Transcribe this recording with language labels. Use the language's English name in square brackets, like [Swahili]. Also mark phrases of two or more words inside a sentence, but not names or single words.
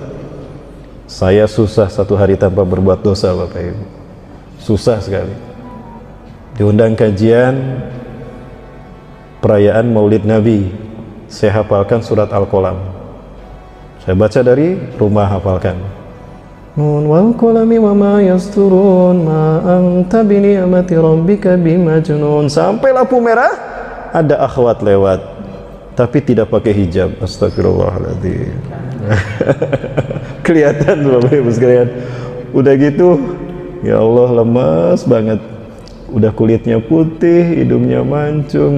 [Indonesian] Saya susah satu hari tanpa berbuat dosa Bapak Ibu, susah sekali. Diundang kajian perayaan Maulid Nabi, saya hafalkan surat Al-Qalam. Saya baca dari rumah, hafalkan. [Arabic] ن والقلم وما يسطرون ما أنت بنعمة ربك بمجنون. [Indonesian] Sampai lampu merah ada akhwat lewat, tapi tidak pakai hijab. Astagfirullahaladzim. Kelihatan Bapak Ibu sekalian. Udah gitu, [Arabic] يا الله, [Indonesian] lemas banget. Udah kulitnya putih, hidungnya mancung.